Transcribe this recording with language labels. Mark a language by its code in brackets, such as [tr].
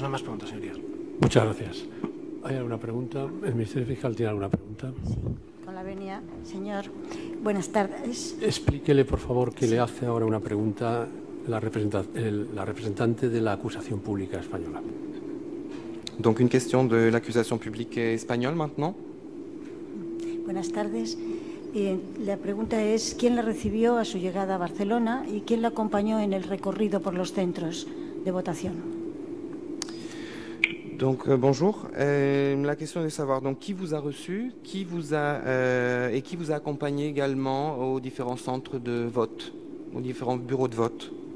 [es] No más preguntas, señorías. Muchas gracias. ¿Hay alguna pregunta? ¿El Ministerio Fiscal tiene alguna pregunta? Sí, con la venia, señor. Buenas tardes. Explíquele, por favor, que le hace ahora una pregunta la representante de la acusación pública española. [fr] Donc une question de l'accusation publique espagnole maintenant. [es] Buenas tardes. La pregunta es, ¿quién la recibió a su llegada a Barcelona y quién la acompañó en el recorrido por los centros de votación? [fr] Donc bonjour, la question est de savoir donc qui vous a reçu, qui vous a accompagné également aux différents centres de vote, aux différents bureaux de vote.